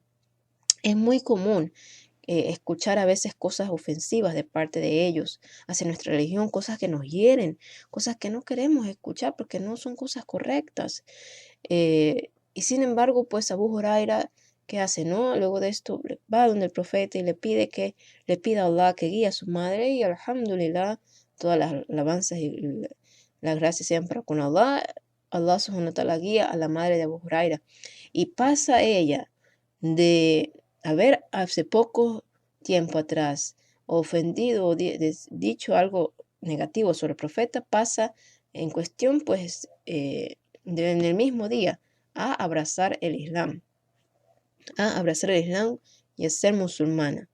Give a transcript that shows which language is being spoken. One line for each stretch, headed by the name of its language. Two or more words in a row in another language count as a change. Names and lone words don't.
Spanish: Es muy común escuchar a veces cosas ofensivas de parte de ellos hacia nuestra religión, cosas que nos hieren, cosas que no queremos escuchar porque no son cosas correctas. Y sin embargo, pues Abu Huraira, ¿qué hace? ¿No? Luego de esto va donde el profeta y le pida a Allah que guíe a su madre, y alhamdulillah, todas las alabanzas y las gracias sean para con Allah. Allah
Arabic: سبحانه وتعالى
Spanish: guía a la madre de Abu Huraira y pasa ella de haber hace poco tiempo atrás ofendido o dicho algo negativo sobre el profeta, pasa en cuestión, pues, en el mismo día, a abrazar el Islam, y a ser musulmana.